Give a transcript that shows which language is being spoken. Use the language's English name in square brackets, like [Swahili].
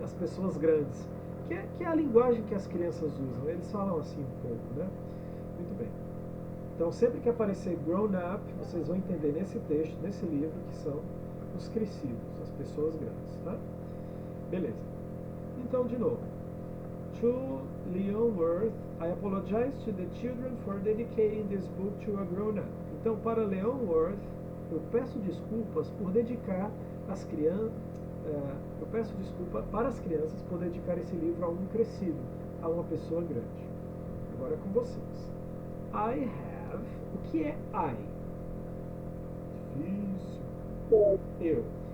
[Portuguese] As pessoas grandes, que é a linguagem que as crianças usam. Eles falam assim um pouco, né? Muito bem. Então, sempre que aparecer grown up, vocês vão entender nesse texto, nesse livro, que são os crescidos, as pessoas grandes, tá? Beleza. Então, de novo. [English] To Leon Worth, I apologize to the children for dedicating this book to a grown-up. [Portuguese] Então, para Leon Worth, eu peço desculpas por dedicar as crianças, eu peço desculpa para as crianças por dedicar esse livro a um crescido, a uma pessoa grande. Agora é com vocês. [English] I have. [Portuguese] O que é I? Difícil. Eu.